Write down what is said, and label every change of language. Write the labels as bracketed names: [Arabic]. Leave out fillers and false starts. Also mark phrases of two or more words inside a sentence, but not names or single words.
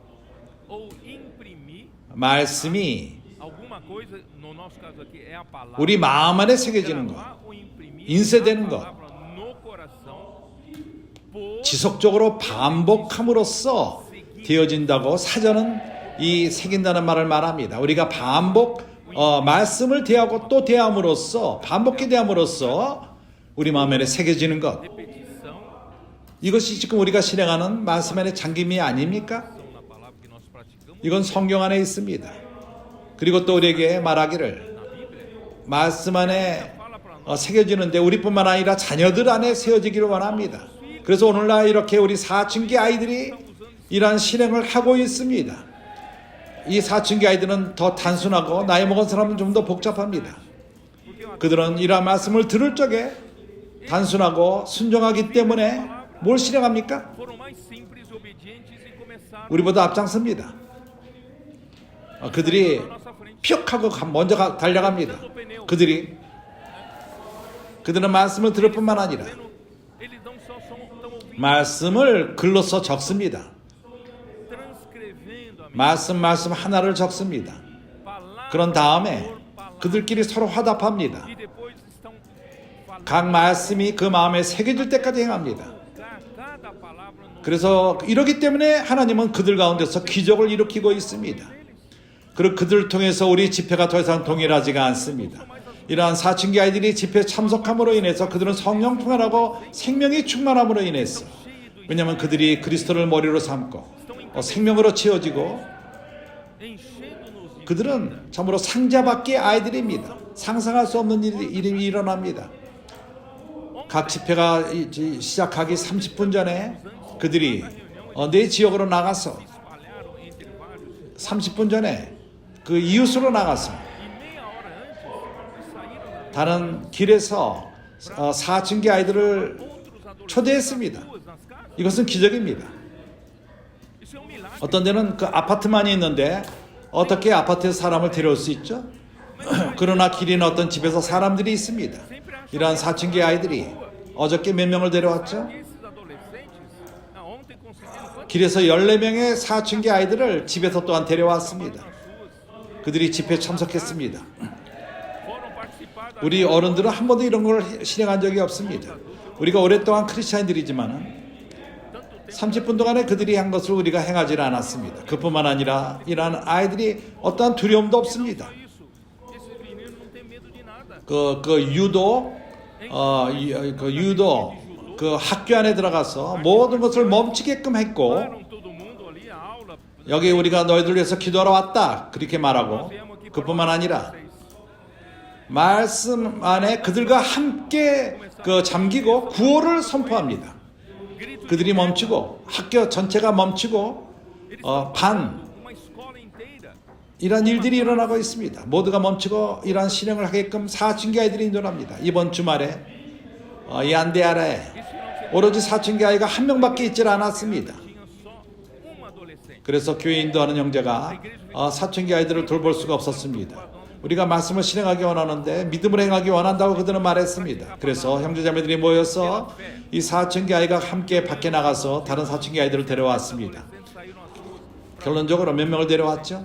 [Korean] 말씀이 우리 마음 안에 새겨지는 것, 인쇄되는 것, 지속적으로 반복함으로써 되어진다고 사전은 이 새긴다는 말을 말합니다. 우리가 반복 말씀을 대하고 또 대함으로써 반복해 대함으로써 우리 마음 안에 새겨지는 것, [Portuguese] repetição [Korean] 이것이 지금 우리가 실행하는 말씀 안의 잠김이 아닙니까? [Portuguese] na palavra que nós praticamos [Korean] 이건 성경 안에 있습니다. 그리고 또 우리에게 말하기를 [Portuguese] na Bíblia. [Korean] 말씀 안에 [Portuguese] Fala para nós. [Korean] 새겨지는데 우리뿐만 아니라 자녀들 안에 세워지기를 원합니다. 그래서 오늘날 이렇게 우리 사춘기 아이들이 이러한 실행을 하고 있습니다. 이 사춘기 아이들은 더 단순하고 나이 먹은 사람은 좀 더 복잡합니다. 그들은 이러한 말씀을 들을 적에 단순하고 순종하기 때문에 뭘 실행합니까? [Portuguese] Foram mais simples e obedientes e começaram [Korean] 우리보다 앞장섭니다. 그들이 [Portuguese] na nossa frente. [Korean] 픽 하고 먼저 달려갑니다. 그들은 말씀을 들을 뿐만 아니라 [Portuguese] Eles não só estão ouvindo, [Korean] 말씀을 글로써 적습니다. [Portuguese] transcrevendo a [Korean] 말씀 하나를 적습니다. [Portuguese] palavra [Korean] 그런 다음에 [Portuguese] por palavra. [Korean] 그들끼리 서로 화답합니다. [Portuguese] E depois estão falando [Korean] 각 말씀이 그 마음에 새겨질 때까지 행합니다. [Portuguese] cada palavra no [Korean] 그래서 이러기 때문에 하나님은 그들 가운데서 기적을 일으키고 있습니다. 그리고 그들을 통해서 우리 집회가 더 이상 동일하지가 않습니다. 이러한 사춘기 아이들이 집회에 참석함으로 인해서 그들은 성령 충만하고 생명이 충만함으로 인해서, 왜냐하면 그들이 그리스도를 머리로 삼고 생명으로 채워지고, [Portuguese] enchendo-nos de [Korean] 그들은 참으로 상자밖의 아이들입니다. 상상할 수 없는 일이 일어납니다. 각 집회가 시작하기 30분 전에 그들이 내 지역으로 나가서 [Portuguese] espalharam entre vários [Korean] 30분 전에 그 이웃으로 나가서 [Portuguese] e meia hora antes saíram [Korean] 다른 길에서 사춘기 아이들을 [Portuguese] outros adolescentes [Korean] 초대했습니다. [Portuguese] nas casas. [Korean] 이것은 기적입니다. [Portuguese] Isso é um milagre. [Korean] 어떤 데는 그 아파트만이 있는데 어떻게 아파트에서 사람을 데려올 수 있죠? 그러나 길이나 어떤 집에서 사람들이 있습니다. 이러한 사춘기 아이들이 어저께 몇 명을 데려왔죠? [Portuguese] Esses adolescentes ontem conseguiram [Korean] 길에서 14명의 사춘기 아이들을 집에서 또한 데려왔습니다. 그들이 집회에 참석했습니다. [Portuguese] foram participar da [Korean] 우리 어른들은 한 번도 이런 걸 실행한 적이 없습니다. 우리가 오랫동안 크리스찬들이지만은 30분 동안에 그들이 한 것을 우리가 행하지 않았습니다. 그뿐만 아니라 이러한 아이들이 어떠한 두려움도 없습니다. [Portuguese] isso. Esses meninos não têm medo de nada. [Korean] 유도 그 학교 안에 들어가서 모든 것을 멈추게끔 했고, [Portuguese] Pararam todo mundo ali a aula. [Korean] 여기 우리가 너희들 위해서 기도하러 왔다 그렇게 말하고, 그뿐만 아니라 말씀 안에 그들과 함께 잠기고 구호를 선포합니다. 그들이 멈추고 학교 전체가 멈추고 반 [Portuguese] Uma escola inteira. [Korean] 이런 일들이 일어나고 있습니다. 모두가 멈추고 이러한 실행을 하게끔 사춘기 아이들이 인도합니다. 이번 주말에 얀데아라에 오로지 사춘기 아이가 한 명밖에 있질 않았습니다. [Portuguese] Tinha só adolescente. [Korean] 그래서 교회 인도하는 형제가 사춘기 아이들을 돌볼 수가 없었습니다. 우리가 말씀을 실행하기 원하는데 믿음을 행하기 원한다고 그들은 말했습니다. 그래서 형제자매들이 모여서 이 사춘기 아이가 함께 밖에 나가서 다른 사춘기 아이들을 데려왔습니다. 결론적으로 몇 명을 데려왔죠?